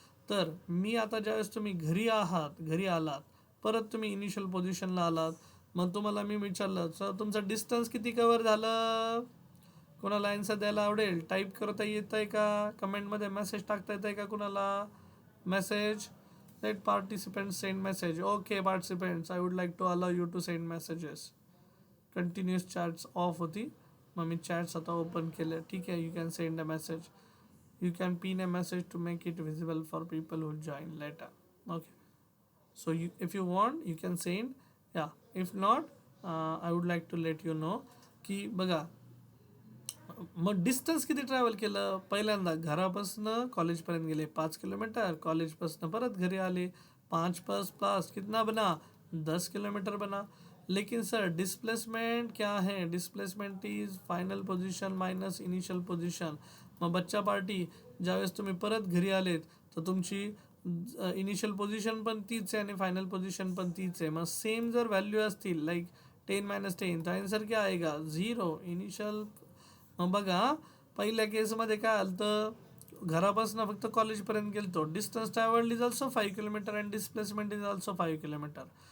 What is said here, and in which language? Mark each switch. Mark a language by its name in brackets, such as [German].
[Marathi] तर मी आता ज्यावेळेस तुम्ही घरी आलात, परत तुम्ही इनिशियल पोझिशनला आलात, मग तुम्हाला मी विचारलं सर तुमचं डिस्टन्स किती कवर झालं, कोणाला आन्सर द्यायला आवडेल, टाईप करता येत आहे का, कमेंटमध्ये मेसेज टाकता येत आहे का कुणाला, message. [English] Let participants send message. Okay, participants, I would like to allow you to send messages. [Marathi] Continuous chats off होती, मग मी chats आता ओपन केले. ठीक आहे, [English] you can send a message. You can pin a message to make it visible for people who join later. Okay. So if you want, you can send. Yeah. If not, I would like to let you know [Marathi] की बघा, मग distance किती travel केलं, पहिल्यांदा घरापासून कॉलेजपर्यंत गेले 5 kilometre, कॉलेजपासून परत घरी आले 5 + 5 [Hindi] कितना बना, 10 किलोमीटर बना. लेकिन सर डिस्प्लेसमेंट क्या है, [English] Displacement is final position minus initial position. [Marathi] मग बच्चा पार्टी, ज्यावेळेस तुम्ही परत घरी आलेत तर तुमची इनिशियल पोझिशन पण तीच आहे आणि फायनल पोझिशन पण तीच आहे. मग सेम जर व्हॅल्यू असतील लाईक 10 - 10 तर [Hindi] आन्सर क्या आएगा, [Marathi] 0. इनिशियल. मग बघा, पहिल्या केसमध्ये काय आलं तर घरापासून फक्त कॉलेजपर्यंत गेलतो, [English] distance travelled is also 5 kilometre [Marathi] and displacement is also 5 kilometre.